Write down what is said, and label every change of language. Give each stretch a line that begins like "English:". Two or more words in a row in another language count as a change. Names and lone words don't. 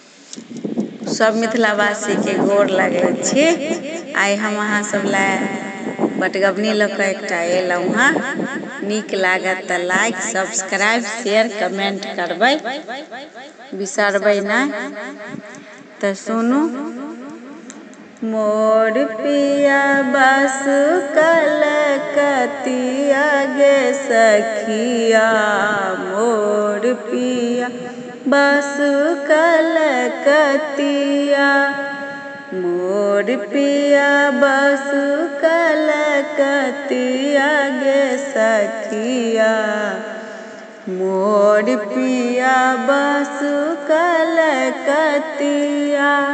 Maithili: सब मिथिलावासी के गोर लगे छी। आई हम अहाँ सब लाए बटगबनी लऽ कऽ एकटा एलहुँ हँ। नीक लागत तऽ
English: like subscribe share comment
Maithili: करबै, बिसरबै नहि। तऽ सुनू। मोर पिया बसु कलकतिया गे सखिया, मोर पिया बसु कलकतिया, मोर पिया बसु कलकतिया गे सखिया, मोर पिया बसु कलकतिया।